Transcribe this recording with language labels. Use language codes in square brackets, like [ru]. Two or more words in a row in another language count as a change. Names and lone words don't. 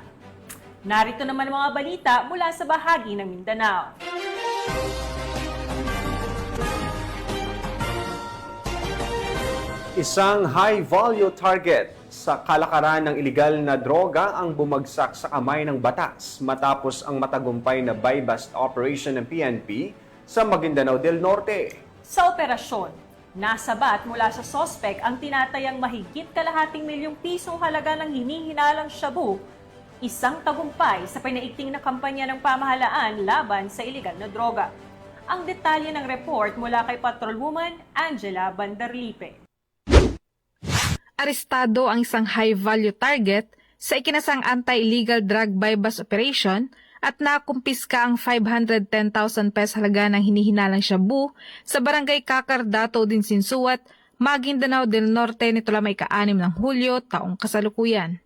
[tl] Narito naman ang mga balita mula sa bahagi ng Mindanao. Isang [en] high-value target [tl] sa kalakaran ng iligal na droga ang bumagsak sa kamay ng batas matapos ang matagumpay na [en] buy-bust operation [tl] ng PNP sa Maguindanao del Norte. Sa operasyon, nasabat mula sa sospek ang tinatayang mahigit kalahating milyong pisong halaga ng hinihinalang shabu, isang tagumpay sa pinaigting na kampanya ng pamahalaan laban sa iligal na droga. Ang detalye ng report mula kay Patrolwoman Angela Bandarlipe. Arestado ang isang [en] high-value target [tl] sa ikinasang [en] anti-illegal drug buy-bust operation [tl] at nakumpiska ang 510,000 pesos halaga ng hinihinalang shabu sa barangay Kakardato din Sinsuat, Maguindanao del Norte nito lamang ika-6 ng Hulyo taong kasalukuyan.